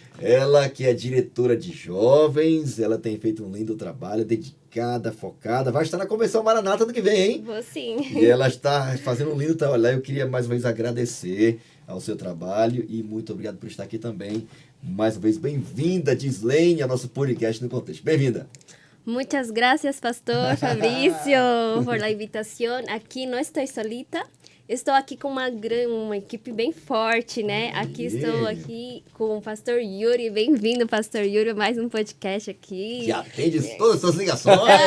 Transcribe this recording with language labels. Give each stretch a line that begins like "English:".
Portuguese: Ela que é diretora de jovens. Ela tem feito um lindo trabalho, dedicada, focada. Vai estar na Convenção Maranata ano que vem, hein? Vou sim. E ela está fazendo um lindo trabalho lá. Eu queria mais uma vez agradecer ao seu trabalho e muito obrigado por estar aqui também. Mais uma vez, bem-vinda, Gislaine, ao nosso podcast no contexto. Bem-vinda.
Spanish: Muchas gracias, pastor Fabricio, por la invitación.
Portuguese: Aqui não estou solita. Estou aqui com uma equipe bem forte, né? Estou aqui com o pastor Yuri. Bem-vindo, pastor Yuri, a mais um podcast aqui. Que atende todas as suas ligações.